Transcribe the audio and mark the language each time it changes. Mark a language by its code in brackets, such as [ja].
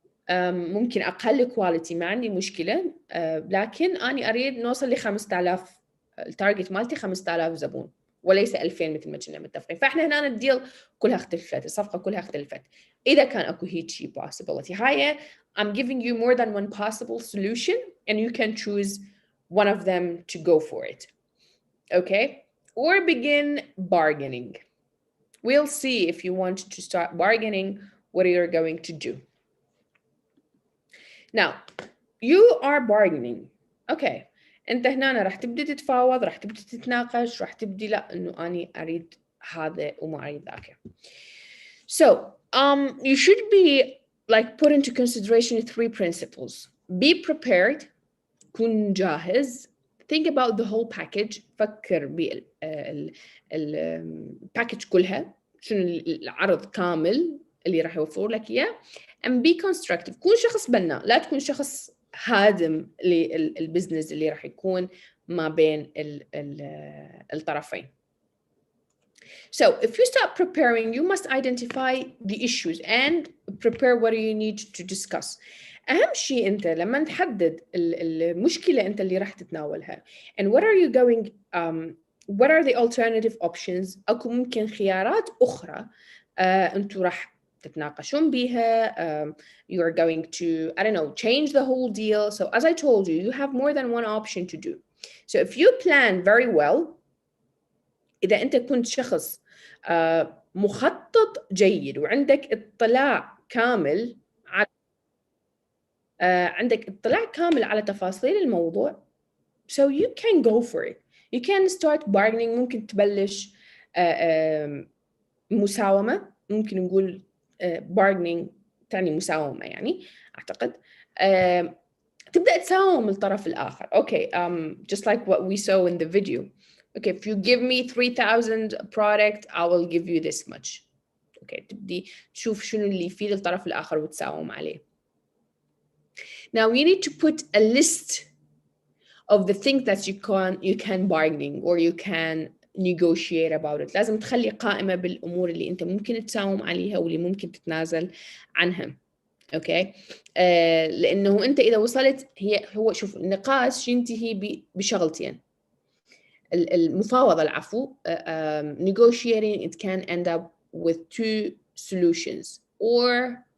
[ar] ممكن أقل كواليتي ما عندي مشكلة. لكن أنا أريد نوصل ل 5000. التارجت مالتي 5000 زبون وليس 2000 مثل ما كنا متفقين. فإحنا هنا الديل كلها اختلفت. الصفقة كلها اختلفت. [en] إذا كان أكو هيجي possibility هاي I'm giving you more than one possible solution and you can choose one of them to go for it. okay? Or begin bargaining. We'll see if you want to start bargaining, what you're going to do. Now, you are bargaining. Okay. [ar] انت هنا راح تبدي تتفاوض، راح تبدي تتناقش، راح تبدي لا انه اني اريد هذا وما اريد ذاك. [en] So, you should be like put into consideration 3 principles. Be prepared. كن جاهز. Think about the whole package. [ar] فكر بالباكج كلها، شنو العرض كامل اللي راح يوفر لك اياه. [en] And be constructive. [ar] كون شخص بناء، لا تكون شخص هادم للبزنس اللي راح يكون ما بين الطرفين. [en] So if you start preparing, you must identify the issues and prepare what you need to discuss. [ar] أهم شيء أنت لما تحدد المشكلة أنت اللي راح تتناولها and what are you going what are the alternative options. أكو ممكن خيارات أخرى أنتوا راح تتناقشون بيها. [en] You are going to, I don't know, change the whole deal. So as I told you, you have more than one option to do. So if you plan very well, إذا أنت كنت شخص مخطط جيد وعندك اطلاع كامل على عندك اطلاع كامل على تفاصيل الموضوع, so you can go for it. You can start bargaining. [ar] ممكن تبلش مساومة. ممكن نقول bargaining تعني مساومة يعني أعتقد. تبدأ تساوم الطرف الآخر. [en] Okay, just like what we saw in the video. Okay, if you give me 3,000 product, I will give you this much. [ar] Okay, تبدي تشوف شنو اللي يفيد الطرف الآخر وتساوم عليه. [en] Now you need to put a list of the things that you can bargaining or you can negotiate about it. [ar] لازم تخلي قائمة بالأمور اللي أنت ممكن تساوم عليها واللي ممكن تتنازل عنها. اوكي لانه انت اذا وصلت هو شوف النقاش ينتهي بشغلتين. [en] المفاوضه العفو negotiating it can end up with 2 solutions or